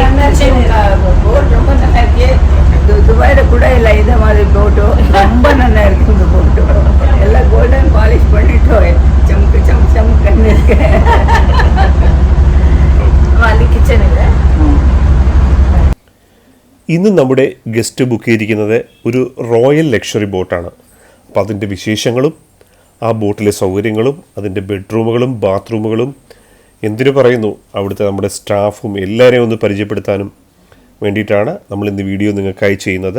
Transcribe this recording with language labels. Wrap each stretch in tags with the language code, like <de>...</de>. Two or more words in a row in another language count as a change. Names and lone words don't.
<ta>போட் ரொம்ப நல்லா இருக்கு. துபாயில கூட இல்லை இந்த மாதிரி போட்டு ரொம்ப நல்லா இருக்கு. இந்த போட்டு எல்லாம்</ta> <en>golden polish</en> <ta>பண்ணிட்டு ചമുക്ക് ചമുക്ക് இருக்கு.</ta> <ml>കിച്ചൺ ഇല്ല. ഇന്ന് നമ്മുടെ</ml> <en>guest book</en> <ml>ചെയ്തിരിക്കുന്നത് ഒരു</ml> <en>royal luxury boat.</en> <ml>അപ്പോൾ അതിൻ്റെ വിശേഷങ്ങളും ആ ബോട്ടിലെ സൗകര്യങ്ങളും അതിൻ്റെ ബെഡ്റൂമുകളും ബാത്റൂമുകളും എന്തിനു പറയുന്നു അവിടുത്തെ നമ്മുടെ സ്റ്റാഫും എല്ലാവരെയും ഒന്ന് പരിചയപ്പെടുത്താനും വേണ്ടിയിട്ടാണ് നമ്മൾ ഇന്ന് വീഡിയോ നിങ്ങൾക്കായി ചെയ്യുന്നത്.</ml>